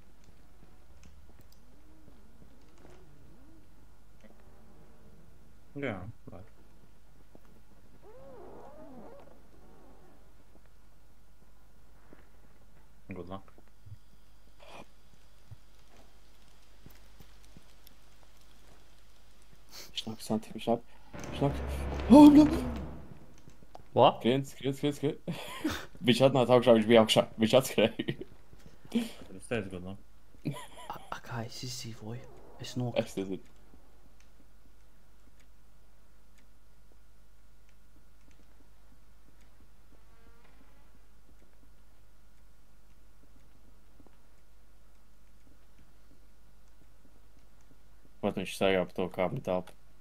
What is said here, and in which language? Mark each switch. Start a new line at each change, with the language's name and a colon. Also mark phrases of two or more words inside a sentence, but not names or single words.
Latvian: Jā, var.
English: Good luck.
Latvian: Viņš nāk santi, viņš nāk.
English: Oh, no! What?
Latvian: Skrien. Viņš atnāca augšā, viņš bija augšā. Viņš atskrēja. Tad es teicu
English: good luck.
Latvian: Kā es izdzīvoju? Es nokritu. Es nezinu. Pat viņš staigā pa to kāpņu telpu.